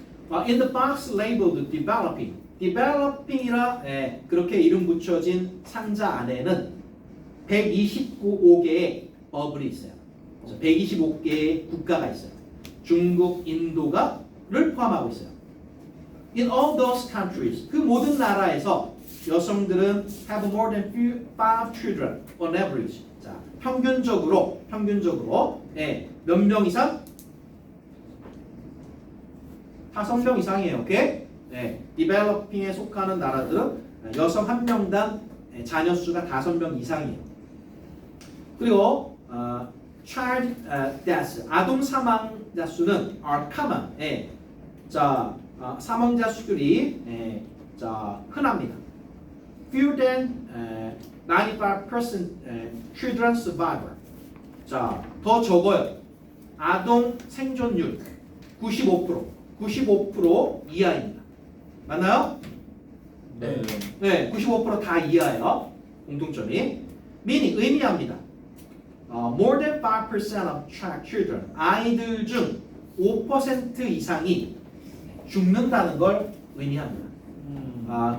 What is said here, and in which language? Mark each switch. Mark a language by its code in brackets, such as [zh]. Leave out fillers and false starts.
[ko] In the box labeled developing, developing이라 그렇게 이름 붙여진 상자 안에는 125개의 버블이 있어요. 125개의 국가가 있어요. 중국, 인도가를 포함하고 있어요. [en] In all those countries, 그 모든 나라에서 여성들은 have more than 5 children on average. [ko] 자, 평균적으로 몇 명 이상? 5명 이상이에요. 오케이? developing에 속하는 나라들은 여성 한 명당 자녀 수가 5명 이상이에요. 그리고 child deaths, 아동 사망자 수는 are common. 자, 사망자 수들이 자, 흔합니다. [en] Fewer than 95% children survivor. [ko] 자, 더 적어요. 아동 생존율 95% 이하입니다. 맞나요? 네. 네, 95% 다 이하예요. 공통점이. meaning 의미합니다. More than 5% of children, 아이들 중 5% 이상이 죽는다는 걸 의미합니다.